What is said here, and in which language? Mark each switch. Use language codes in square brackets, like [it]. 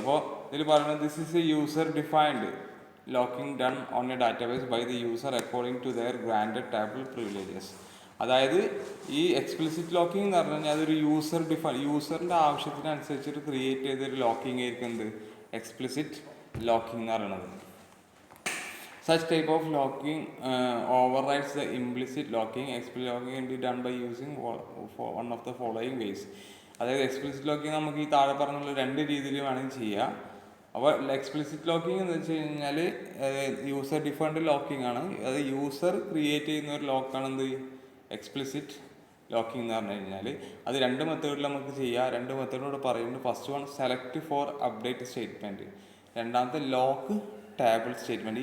[ml] അപ്പോൾ ഇതിൽ പറയുന്നത് [en] This is a user defined locking done on a database by the user according to their granted table privileges. [ml] അതായത് ഈ explicit locking എന്ന് പറഞ്ഞു കഴിഞ്ഞാൽ അതൊരു യൂസറിൻ്റെ ആവശ്യത്തിനനുസരിച്ചിട്ട് ക്രിയേറ്റ് ചെയ്തൊരു ലോക്കിംഗ് ആയിരിക്കും എന്ത് എക്സ്പ്ലിസിറ്റ് ലോക്കിംഗ് എന്ന് പറയുന്നത്. [en] Such type of locking overrides the implicit locking. Explicit locking can be done by using one of the following ways. [ml] അതായത് എക്സ്പ്ലിസിറ്റ് ലോക്കിംഗ് നമുക്ക് ഈ താഴെ പറഞ്ഞുള്ള 2 രീതിയിൽ വേണമെങ്കിൽ ചെയ്യാം. അപ്പോൾ എക്സ്പ്ലിസിറ്റ് ലോക്കിംഗ് എന്ന് വെച്ച് കഴിഞ്ഞാൽ യൂസർ ഡിഫൈൻഡ് ലോക്കിംഗ് ആണ്. അത് യൂസർ ക്രിയേറ്റ് ചെയ്യുന്ന ഒരു ലോക്കാണ് എന്ത് എക്സ്പ്ലിസിറ്റ് ലോക്കിംഗ് എന്ന് പറഞ്ഞു കഴിഞ്ഞാൽ. അത് 2 മെത്തേഡിൽ നമുക്ക് ചെയ്യാം. 2 മെത്തേഡിലൂടെ പറയുന്നുണ്ട്. [en] first one select for update statement, [ml] രണ്ടാമത്തെ ലോക്ക് ടേബിൾ സ്റ്റേറ്റ്മെൻറ്റ്.